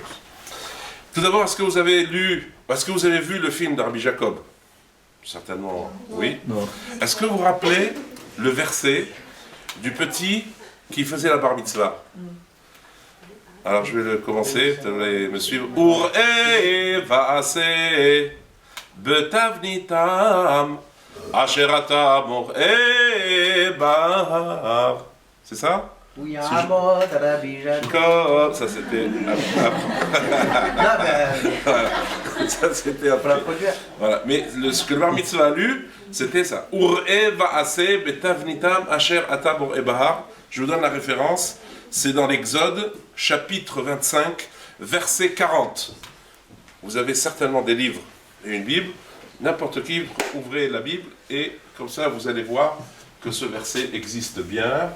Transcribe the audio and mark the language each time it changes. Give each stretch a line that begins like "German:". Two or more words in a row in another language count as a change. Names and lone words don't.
French: Tout d'abord, est-ce que vous avez vu le film d'Arbi Jacob? Certainement, oui. Non. Est-ce que vous vous rappelez le verset du petit qui faisait la bar mitzvah? Alors je vais le commencer, vous allez me suivre.
Hebrew: וראה ועשה בתבניתם אשר אתה מראה בהר.
French: C'est ça? Oui, Amod, Rabbi Jacob. Ça c'était ça c'était pour la produire. Voilà, mais ce que le bar mitzvah a lu, c'était ça.
Hebrew: וראה ועשה בתבניתם אשר אתה מראה בהר.
French: Je vous donne la référence. C'est dans l'Exode, chapitre 25, verset 40. Vous avez certainement des livres et une Bible. N'importe qui, ouvrez la Bible et comme ça vous allez voir que ce verset existe bien.